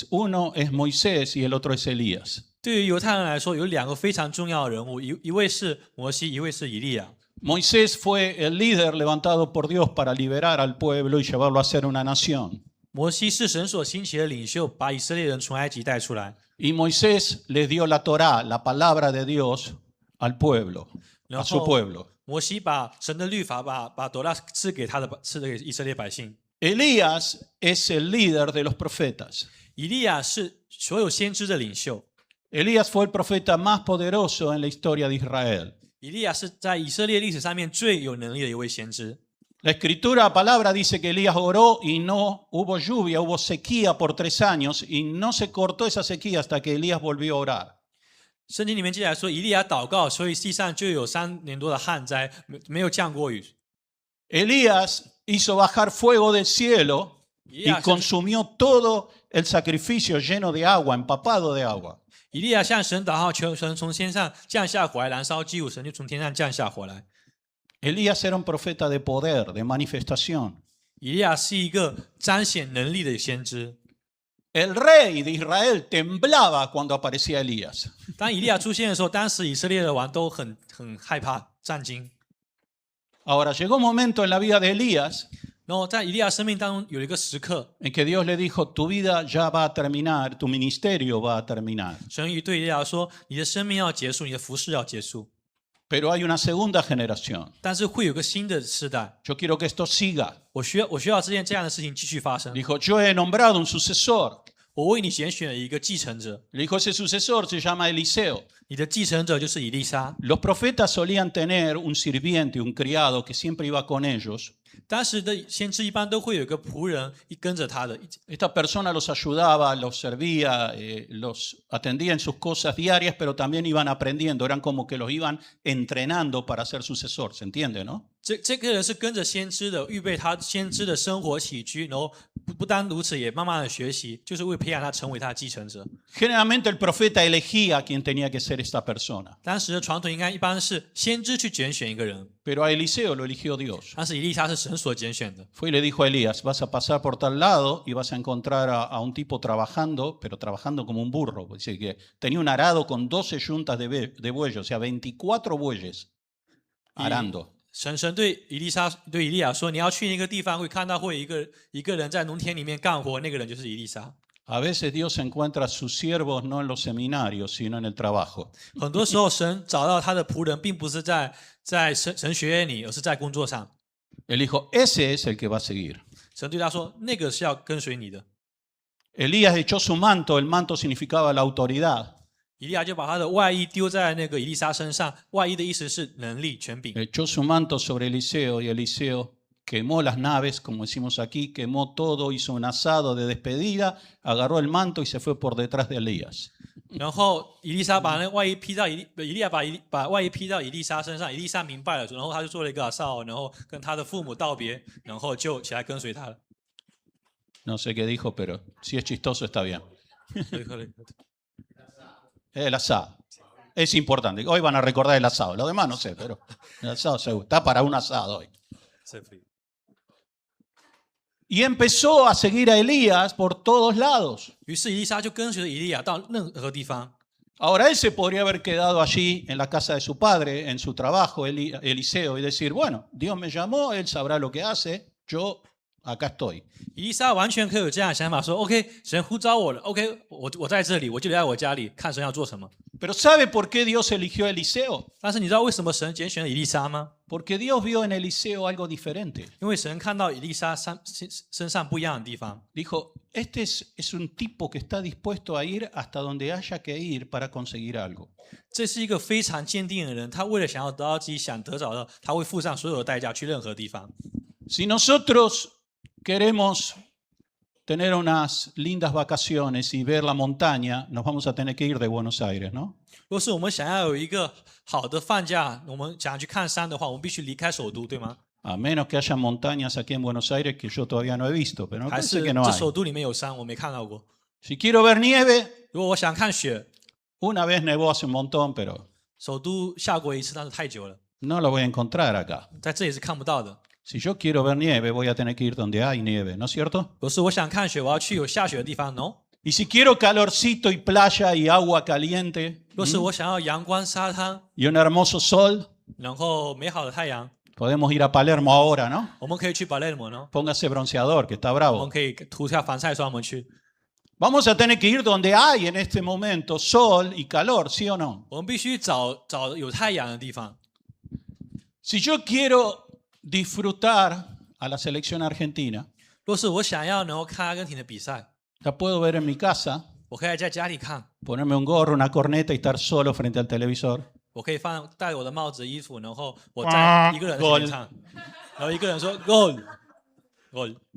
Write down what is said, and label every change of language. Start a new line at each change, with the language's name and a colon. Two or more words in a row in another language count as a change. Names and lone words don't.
Spanish: Uno es Moisés y el otro es Elías.
Chinese: 对于犹太人来说，有2个非常重要的人物，一位是摩西，一位是以利亚。
Spanish: Moisés fue el líder levantado por Dios para liberar al pueblo y llevarlo a ser una nación.
Chinese: 摩西是神所兴起的领袖，把以色列人从埃及带出来。
Spanish: Y Moisés les dio la Torá, la palabra de Dios, al pueblo, a su pueblo.
Chinese: 摩西把神的律法，把朵拉赐给以色列百姓。
Spanish: Elías es el líder de los profetas.
Chinese: 以利亚是所有先知的领袖。
Spanish: Elías fue el profeta más poderoso en la historia de Israel.
Chinese: 以利亚是在以色列历史上面最有能力的一位先知。
Spanish: La escritura, palabra, dice que Elías oró y no hubo lluvia, hubo sequía por 3 años y no se cortó esa sequía hasta que Elías volvió a orar.
Chinese: 圣经里面记载说，以利亚祷告，所以地上就有3年多的旱灾，没有降过雨。
Spanish: Elías hizo bajar fuego del cielo y consumió todo el sacrificio lleno de agua, empapado de agua.
Chinese: 以利亚向神祷告，求神从天上降下火来，燃烧祭物，神就从天上降下火来。
Spanish: Elías era un profeta de poder, de manifestación.
Chinese: 以利亚是一个彰显能力的先知。
Spanish: El rey de Israel temblaba cuando aparecía Elías.
Chinese: 当以利亚出现的时候，当时以色列的王都很害怕、战惊。
Spanish: Ahora llegó un momento en la vida de Elías
Chinese: 然后在以利亚生命当中有一个时刻，
Spanish: en que Dios le dijo, tu vida ya va a terminar, tu ministerio va a terminar.
Chinese: 神对以利亚说：“你的生命要结束，你的服事要结束。
Spanish: Pero hay una segunda generación.
Chinese: 但是会有个新的世代，
Spanish: Yo quiero que esto siga.
Chinese: 我需要这样的事情继续发生。
Spanish: Dijo, yo he nombrado un sucesor.
Chinese: 我为你拣选了一个继承者，
Spanish: Le dijo, ese sucesor se llama Eliseo.
Chinese: 你的继承者就是以利沙。
Spanish: Los profetas solían tener un sirviente, un criado que siempre iba con ellos.
Chinese: 当时的先知一般都会有一个仆人跟着他的，
Spanish: Esta persona los ayudaba, los servía, los atendía en sus cosas diarias, pero también iban aprendiendo. Eran como que los iban entrenando para ser sucesor, ¿se entiende, no?
Chinese: 这个人是跟着先知的，预备他先知的生活起居，然后不单如此，也慢慢的学习，就是为培养他成为他的继承者。
Spanish: Generalmente el profeta elegía a quien tenía que ser esta persona.
Chinese: 当时的传统一般是先知去拣选一个人，
Spanish: Pero a Eliseo lo eligió Dios.
Chinese: 但是以利沙是神所拣选的。
Spanish: Fue y le dijo a Elías, vas a pasar por tal lado y vas a encontrar a un tipo trabajando, pero trabajando como un burro. Dice que tenía un arado con 12 yuntas de bueyes, o sea, 24 bueyes arando.
Chinese: 神对以利亚说：“你要去那个地方，会看到会有一个人在农田里面干活，那个人就是以利沙。
Spanish: A veces Dios encuentra a sus siervos no en los seminarios, sino en el trabajo.
Chinese: 很多时候，神找到他的仆人，并不是在神学院里，而是在工作上。
Spanish: Él dijo, ese es el que va a seguir.
Chinese: 神对他说：“那个是要跟随你的。”
Spanish: Elías echó su manto, el manto significaba la autoridad.
Chinese: 以利亚就把他的外衣丢在那个以利沙身上，外衣的意思是能力、权柄。
Spanish: Echó su manto sobre Eliseo y Eliseo quemó las naves, como decimos aquí, quemó todo, hizo un asado de despedida, agarró el manto y se fue por detrás de Elías.
Chinese: 然后以利沙把那外衣披到以利亚把外衣披到以利沙身上，以利沙明白了，然后他就做了一个asado，然后跟他的父母道别，然后就起来跟随他了。
Spanish: No sé qué dijo, pero si es chistoso está bien. El asado. es importante. Hoy van a recordar el asado. Lo demás no sé, pero el asado seguro. Está para un asado hoy. Y empezó a seguir a Elías por todos lados.
Chinese: 于是以利沙就跟随着以利亚到任何地方。
Spanish: Ahora él se podría haber quedado allí en la casa de su padre, en su trabajo, Eliseo, y decir, bueno, Dios me llamó, él sabrá lo que hace, yo acá estoy.
Chinese: 以利沙完全可以有这样的想法，说 OK， 神呼召我了 ，OK， 我在这里，我就留在我家里，看神要做什么。
Spanish: Pero ¿sabe por qué Dios eligió a Eliseo?
Chinese: 但是你知道为什么神拣选了以利沙吗？
Spanish: Porque Dios vio en Eliseo algo diferente.
Chinese: 因为神看到以利沙身上不一样的地方。
Spanish: Dijo, este es un tipo que está dispuesto a ir hasta donde haya que ir para conseguir algo.
Chinese: 这是一个非常坚定的人，他为了想要得到自己想得着的，他会付上所有的代价去任何地方。
Spanish: Si nosotros queremos tener unas lindas vacaciones y ver la montaña, nos vamos a tener que ir de Buenos Aires, ¿no?
Chinese: 若是我们想要有一个好的放假，我们想要去看山的话，我们必须离开首都，对吗？
Spanish: A menos que haya montañas aquí en Buenos Aires que yo todavía no he visto, pero me
Chinese: 还
Spanish: parece
Chinese: 是
Spanish: que no
Chinese: 这
Spanish: hay.
Chinese: 首都里面有山，我没看到过。
Spanish: Si quiero ver nieve,
Chinese: 如果我想看雪，
Spanish: una vez nevó hace un montón, pero
Chinese: 首都下过一次，但是太久了，
Spanish: no lo voy a encontrar acá.
Chinese: 在这里是看不到的。
Spanish: Si yo quiero ver nieve, voy a tener que ir donde hay nieve, ¿no es cierto?
Chinese: 若是我想看雪，我要去有下雪的地方。No，
Spanish: Y si quiero calorcito y playa y agua caliente
Chinese: 若是我想要阳光、沙滩，
Spanish: y un hermoso sol,
Chinese: 然后美好的太阳，
Spanish: podemos ir a Palermo ahora, ¿no?
Chinese: 我们可以去巴勒摩呢。
Spanish: Póngase bronceador, que está
Chinese: 我们
Spanish: bravo.
Chinese: 可以涂下防晒霜，我们去。
Spanish: Vamos a tener que ir donde hay en este momento sol y calor, ¿sí o no?
Chinese: 我们必须找有太阳的地方。
Spanish: Si yo quiero disfrutar a la selección argentina,
Chinese: 若是我想要能够看阿根廷的比赛，
Spanish: la puedo ver en mi casa,
Chinese: 我可以在家里看，
Spanish: ponerme un gorro, una corneta y estar solo frente al televisor.
Chinese: 我可以戴我的帽子、衣服，然后我在一个人在前面唱，然后一个人说
English: “goal goal”。